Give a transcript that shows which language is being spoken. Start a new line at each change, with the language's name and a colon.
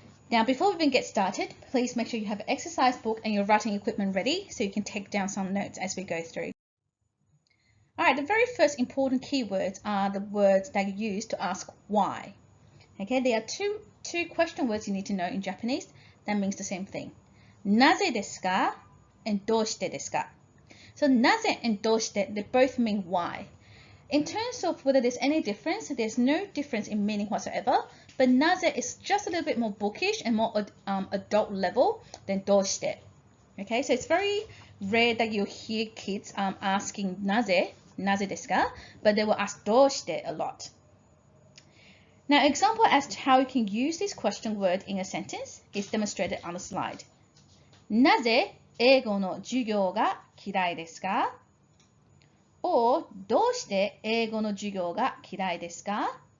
English: Now, before we even get started, please make sure you have an exercise book and your writing equipment ready so you can take down some notes as we go through. Alright, the very first important keywords are the words that you use to ask why. Okay, there are two question words you need to know in Japanese that means the same thing.
Japanese: なぜですか and どうしてですか?
English: So なぜ and どうして they both mean why. In terms of whether there's any difference, there's no difference in meaning whatsoever, but naze is just a little bit more bookish and more adult level than どうして. Okay, so it's very rare that you hear kids asking
Japanese: なぜ desu ka,
English: but they will ask どうして a lot. Now, example as to how you can use this question word in a sentence is demonstrated on the slide.
Japanese: なぜ英語の授業が嫌いですか? Or どうして英語の授業が嫌いですか?